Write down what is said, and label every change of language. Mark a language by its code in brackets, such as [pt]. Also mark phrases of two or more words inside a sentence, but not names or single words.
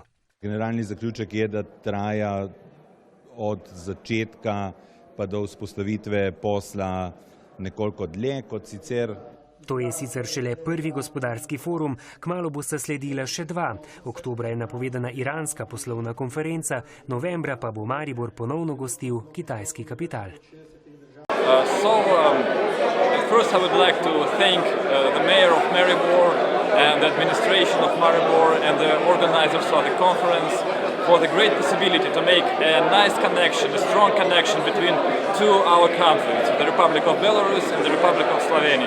[sl] Generalni zaključek je, da traja od začetka pa do vzpostavitve posla nekoliko dlje kot sicer. To je sicer šele prvi gospodarski forum, kmalu bosta sledila še dva. Oktobra je napovedana iranska poslovna konferenca, novembra pa bo Maribor ponovno gostil kitajski kapital. [en] First I would like to thank the mayor of Maribor and the administration of Maribor and the organizers of the conference for the great possibility to make a nice connection, a strong connection between our countries, the Republic of Belarus and the Republic of Slovenia.